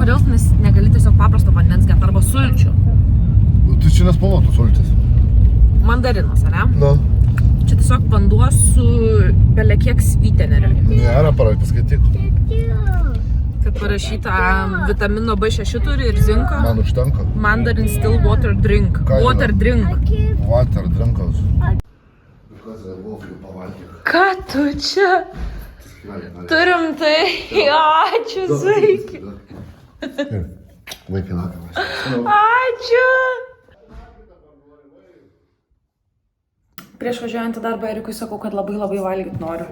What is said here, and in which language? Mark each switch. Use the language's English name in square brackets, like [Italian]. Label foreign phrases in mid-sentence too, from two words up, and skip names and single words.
[Lithuanian] kodėl tu negali tiesiog paprasto vandens gerti arba sulčių? Tai čia nespalvotos sultis. Mandarinas, ane? Na. Čia tiesiog vanduo su belekiek svyteneriu. Nėra, paskaityk. Kad parašyta vitamino B6 turi ir zinko. Man užtenka. [English] Mandarin still water drink. [Lithuanian] Ką yra? [English] Water drink. Water drinkas. [Lithuanian] Kas yra voflių pavalgyk? Ką tu čia? Turim tai. Ačiū, Zaiki. Vaikai lakamės. Ačiū. Prieš važiuojant į darbą Erikui sakau, kad labai valgyt noriu.